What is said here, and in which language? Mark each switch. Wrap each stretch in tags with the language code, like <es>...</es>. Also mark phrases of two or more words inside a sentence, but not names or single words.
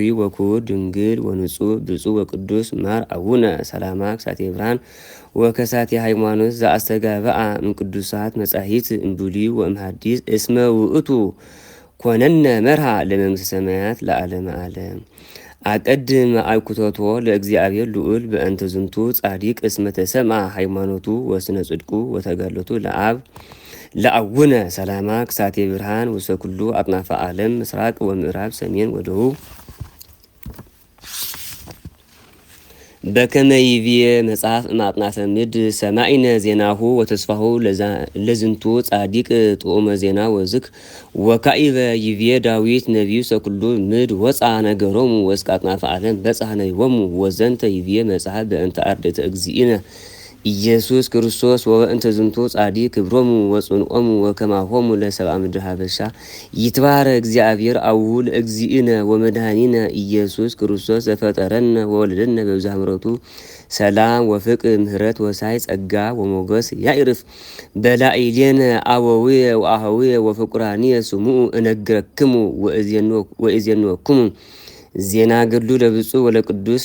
<gez>ወኩር ድንግል ወንጹሕ ብፁዕ ወቅዱስ ማር አቡነ ሰላማ ከሳቴ ብርሃን ወከሳቴ ሃይማኖት ዘአስተጋብአ እምቅዱሳት መጻሕፍት እምብሉይ ወእምሐዲስ እስመ ውእቱ ኮነነ መርሃ ለመንግሥተ ሰማያት ለዓለመ ዓለም። አቀድም አብኩቶቶ ለእግዚአብሔር ልዑል በእንተ ዝንቱ ጻዲቅ እስመ ተሰምዐ ሃይማኖቱ ወስነ ጽድቁ ወተጋድሎቱ ለአቡነ ሰላማ ከሳቴ ብርሃን ውስተ ኩሉ አጥናፈ ዓለም ምስራቅ ወምዕራብ ሰሜን ወደቡብ። በከመ ይቤ መጽሐፍ እምአጥናፈ ምድር ሰማዕነ ዜናሁ ወተስፋሁ ለዝንቱ ጻዲቅ ጥዑመ ዜና ወዝክ ወካዕበ ይቤ ዳዊት ነቢዩ ሰኩሉ ምድር ወፃ ነገሮሙ ወእስከ አጥናፈ ዓለም በጽሐ ነቢቦሙ ወዘንተ ይቤ መጽሐፍ በእንተ አርድእተ እግዚእነ ኢየሱስ ክርስቶስ ወበእንተ ዝንቱ ጻዲቅ ክብሮሙ ወጽንዖሙ ወከማሆሙ ለሰብአ ምድር ሀበሻ ይትባረክ እግዚአብሔር አቡሁ ለእግዚእነ ወመድኃኒነ ኢየሱስ ክርስቶስ ዘፈጠረነ ወወለደነ በብዝኃ ምሕረቱ ሰላም ወፍቅር ምህረት ወሳይ ጸጋ ወሞገስ ያዕርፍ በላዕሌነ አበዊየ ወአኀዊየ ወፍቁራንየ ስሙዑ እነግረክሙ ወእዜንወክሙ ዜና ገድሉ ለብፁዕ ወለቅዱስ</gez>